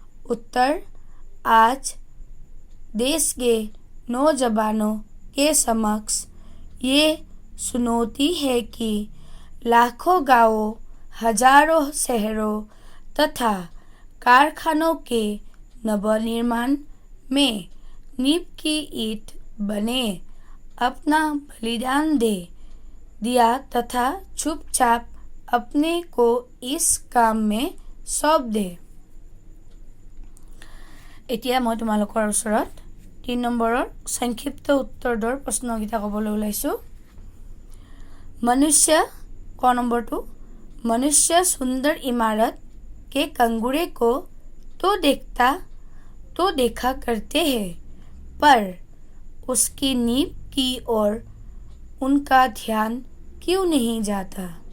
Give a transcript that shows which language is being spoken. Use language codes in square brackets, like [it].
[hi] उत्तर, आज देश के नौजवानों के समक्ष ये चुनौती है कि लाखों गांवों, हजारों शहरों तथा कारखानों के नवनिर्माण में नींव की ईंट बने अपना बलिदान दे दिया तथा चुपचाप अपने को इस काम में सौंप दे। [as] এতিয়া মই তোমালোকৰ ওচৰত 3 নম্বৰৰ সংক্ষিপ্ত উত্তৰৰ প্ৰশ্নকেইটা ক'বলৈ ওলাইছোঁ। [hi] मनुष्य क नंबर 2, मनुष्य सुंदर इमारत के कंगूरे को तो देखा करते हैं, पर उसकी नींव की ओर उनका ध्यान क्यों नहीं जाता?